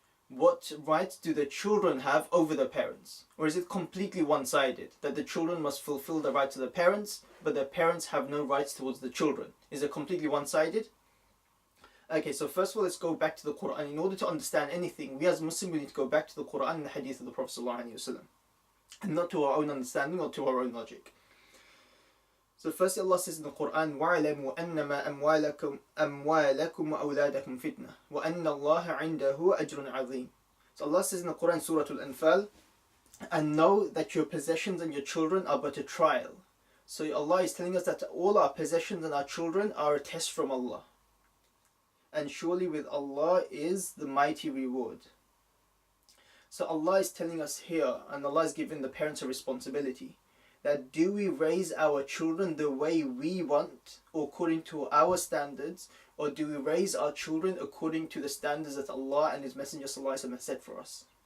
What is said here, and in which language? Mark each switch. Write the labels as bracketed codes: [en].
[en] What rights do the children have over the parents? Or is it completely one-sided, that the children must fulfill the rights of the parents, but the parents have no rights towards the children? Is it completely one-sided? So first of all, let's go back to the Quran. In order to understand anything, we as Muslims, we need to go back to the Quran and the hadith of the Prophet ﷺ, and not to our own understanding or to our own logic. So firstly, Allah says in the Quran, [ar] وَاعْلَمُوا أَنَّمَا أَمْوَالَكُمْ وَأَوْلَادَكُمْ فِتْنَةٌ وَأَنَّ اللَّهَ عِنْدَهُ أَجْرٌ عَظِيمٌ. [en] So Allah says in the Quran, Surah Al-Anfal, and know that your possessions and your children are but a trial. So Allah is telling us that all our possessions and our children are a test from Allah. And surely with Allah is the mighty reward. So Allah is telling us here, and Allah is giving the parents a responsibility, that do we raise our children the way we want, or according to our standards, or do we raise our children according to the standards that Allah and His Messenger ﷺ has set for us?